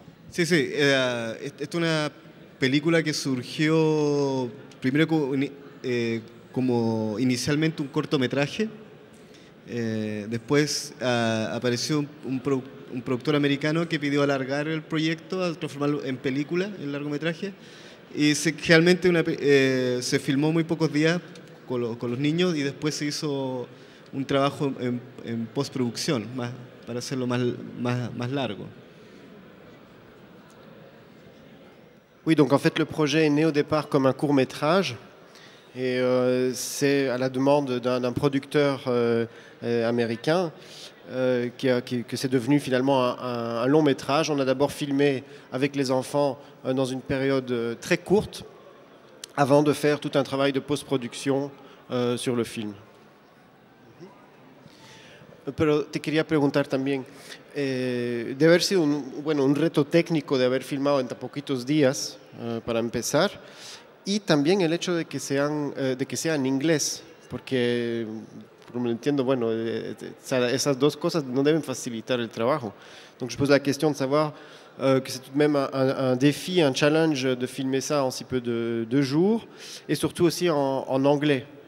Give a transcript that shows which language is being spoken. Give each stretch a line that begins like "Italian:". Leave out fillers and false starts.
Spanish: Sí, es una película que surgió primero como inicialmente un cortometraje, después apareció un productor americano que pidió alargar el proyecto, a transformarlo en película, en largometraje, y realmente se filmó muy pocos días con los niños y después se hizo un trabajo en postproducción para hacerlo más largo.
French: Oui, donc en fait le projet est né au départ comme un court-métrage et c'est à la demande d'un producteur américain que c'est devenu finalement un long-métrage. On a d'abord filmé avec les enfants dans une période très courte avant de faire tout un travail de post-production sur le film.
Spanish: Pero te quería preguntar también, de haber sido un reto técnico de haber filmado en tan poquitos días, para empezar, y también el hecho de que sea en inglés, porque, como lo entiendo, bueno, esas dos cosas no deben facilitar el trabajo.
French: Donc je pose la question de savoir que c'est tout de même un défi, un challenge de filmer ça en si peu de jours, et surtout aussi en anglais.